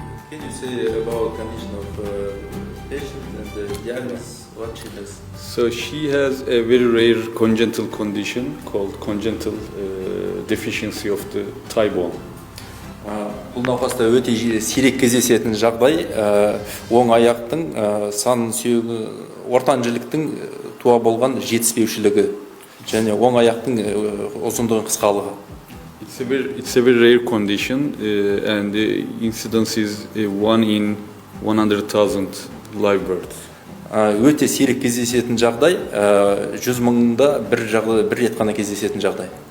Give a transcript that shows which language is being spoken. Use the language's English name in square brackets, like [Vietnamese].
[English] Can you say about condition of patient and the diagnosis, what she has? So she has a very rare congenital condition called congenital deficiency of the thigh bone. [Kazakh] Бұл науқаста өте сирек кездесетін жағдай, оң аяқтың сан сүйегі ортан жіліктің туа болған жетіспеушілігі және оң аяқтың ұзындығын қысқалығы. [English] It's a very rare condition and the incidence is 1 in 100,000 live births. [Kazakh] Өте сирек кездесетін жағдай, 100 мыңда бір рет қана кездесетін жағдай.